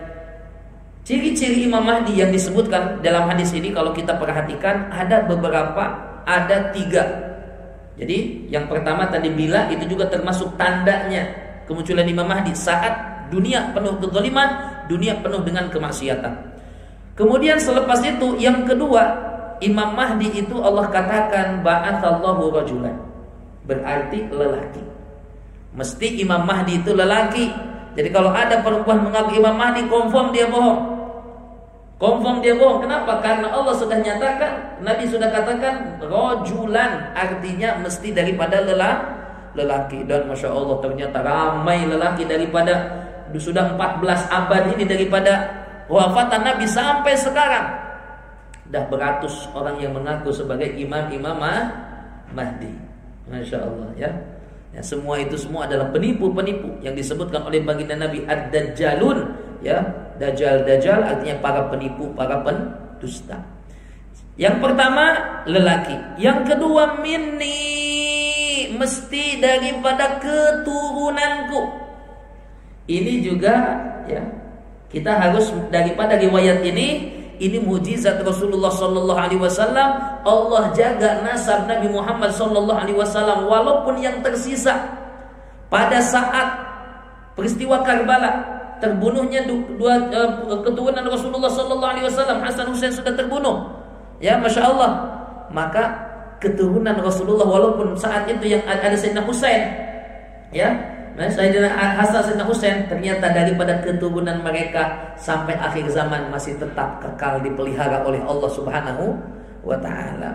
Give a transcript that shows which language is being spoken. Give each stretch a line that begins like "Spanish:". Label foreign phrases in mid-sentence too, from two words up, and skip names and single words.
Indonesian: Ciri-ciri Imam Mahdi yang disebutkan dalam hadis ini kalau kita perhatikan ada beberapa, ada 3. Jadi yang pertama tadi bila, itu juga termasuk tandanya kemunculan Imam Mahdi, saat dunia penuh kezaliman, dunia penuh dengan kemaksiatan. Kemudian selepas itu yang kedua, Imam Mahdi itu Allah katakan
Arabic: ba'atsallahu rajulan,
Indonesian: berarti lelaki. Mesti Imam Mahdi itu lelaki. Jadi kalau ada perempuan mengaku Imam Mahdi, confirm dia bohong. Confirm dia bohong. Kenapa? Karena Allah sudah nyatakan, Nabi sudah katakan rajulan, artinya mesti daripada lelaki. Dan
Arabic: Masya Allah
Indonesian: ternyata ramai lelaki daripada sudah 14 abad ini, daripada wafatan Nabi sampai sekarang dah beratus orang yang mengaku sebagai imam Mahdi.
Arabic: Masya Allah
Indonesian: ya. Ya, semua itu semua adalah penipu-penipu yang disebutkan oleh baginda Nabi ad-dajjalun, ya. Dajjal artinya para penipu, para pendusta. Yang pertama lelaki, yang kedua minni, mesti daripada keturunanku. Ini juga ya, kita harus daripada riwayat ini mujizat Rasulullah
Arabic: sallallahu alaihi wasallam.
Indonesian: Allah jaga nasab Nabi Muhammad
Arabic: sallallahu alaihi wasallam
Indonesian: walaupun yang tersisa pada saat peristiwa Karbala, terbunuhnya dua keturunan Rasulullah
Arabic: sallallahu alaihi wasallam,
Indonesian: Hasan Husain sudah terbunuh. Ya,
Arabic: Masya Allah.
Indonesian: Maka keturunan Rasulullah walaupun saat itu yang ada Sayyidina Husain, ya, Sayyidina Hasan, Sayyidina Husain, ternyata daripada keturunan mereka sampai akhir zaman masih tetap kekal dipelihara oleh Allah
Arabic: Subhanahu wa ta'ala.